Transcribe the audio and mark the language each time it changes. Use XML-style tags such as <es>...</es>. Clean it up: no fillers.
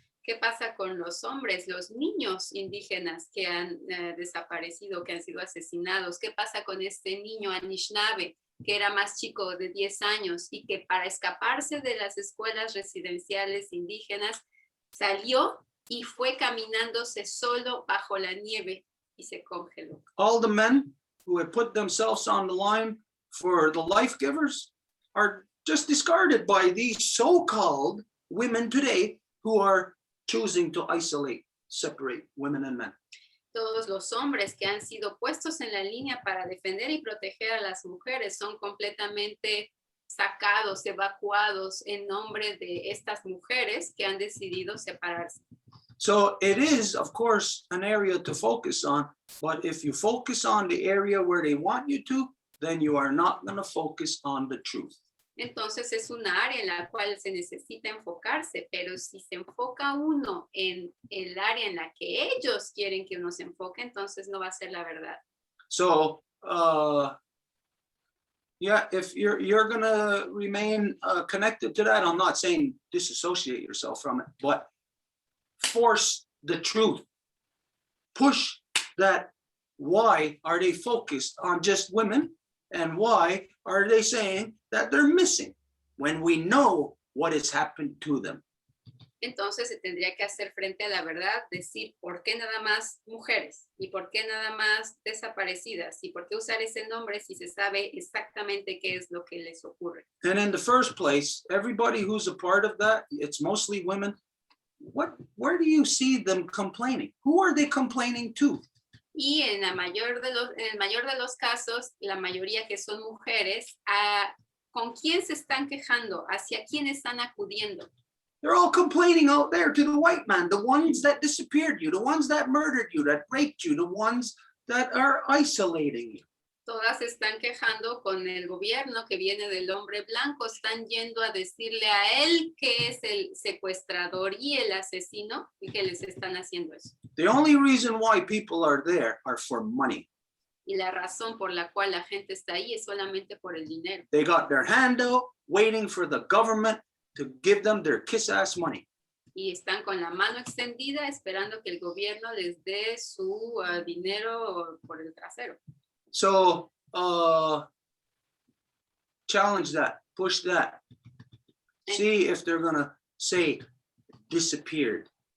<es>¿Qué pasa con los hombres, los niños indígenas que han desaparecido, que han sido asesinados? ¿Qué pasa con este niño Anishinaabe que era más chico de 10 años y que para escaparse de las escuelas residenciales indígenas salió y fue caminándose solo bajo la nieve y se congeló?</es> <en>All the men who had put themselves on the line for the life givers are just discarded by these so-called women today who are choosing to isolate, separate women and men.</en> <es>Todos los hombres que han sido puestos en la línea para defender y proteger a las mujeres son completamente sacados, evacuados en nombre de estas mujeres que han decidido separarse.</es> <en>So it is, of course, an area to focus on, but if you focus on the area where they want you to, then you are not going to focus on the truth.</en> <es>Entonces es una área en la cual se necesita enfocarse, pero si se enfoca uno en el área en la que ellos quieren que uno se enfoque, entonces no va a ser la verdad.</es> <en>So Yeah, if you're gonna remain connected to that, I'm not saying disassociate yourself from it, but force the truth. Push that. Why are they focused on just women? And why are they saying that they're missing when we know what has happened to them?</en> <es>Entonces se tendría que hacer frente a la verdad, decir por qué nada más mujeres y por qué nada más desaparecidas y por qué usar ese nombre si se sabe exactamente qué es lo que les ocurre.</es> <en>And in the first place, everybody who's a part of that, it's mostly women. Where do you see them complaining? Who are they complaining to?</en> <es>Y en el mayor de los casos, la mayoría que son mujeres, ¿con quién se están quejando? ¿Hacia quién están acudiendo?</es> <en>They're all complaining out there to the white man, the ones that disappeared you, the ones that murdered you, that raped you, the ones that are isolating you.</en> <es>Todas están quejando con el gobierno que viene del hombre blanco, están yendo a decirle a él que es el secuestrador y el asesino y que les están haciendo eso.</es> <en>The only reason why people are there are for money.</en> <es>Y la razón por la cual la gente está ahí es solamente por el dinero.</es> <en>They got their hand out waiting for the government to give them their kiss-ass money.</en> <es>Y están con la mano extendida esperando que el gobierno les dé su dinero por el trasero.</es> <en>So challenge that, push that. See if they're gonna say disappeared.</en>